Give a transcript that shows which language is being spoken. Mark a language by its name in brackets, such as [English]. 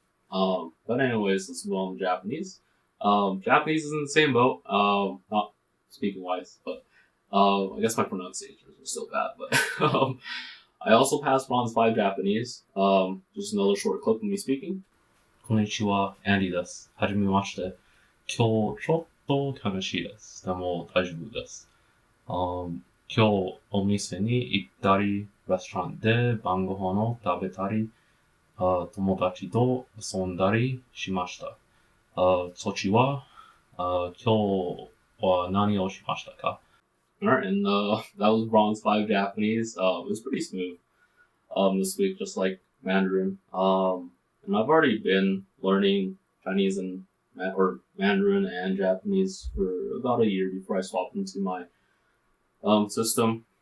[English] But anyways, let's move on to Japanese. Japanese is in the same boat. Not speaking wise, but I guess my pronunciations are still bad. But I also passed bronze 5 Japanese. Just another short clip of me speaking. [Japanese] こんにちは、アンディです。はじめまして。今日ちょっと悲しいです。でも大丈夫です。今日お店に行ったり、レストランで晩ご飯を食べたり、友達と遊んだりしました。そちは、今日は何をしましたか? [English] Alright, and that was bronze 5 Japanese. It was pretty smooth this week, just like Mandarin. And I've already been learning Chinese and or Mandarin and Japanese for about a year before I swapped into my system.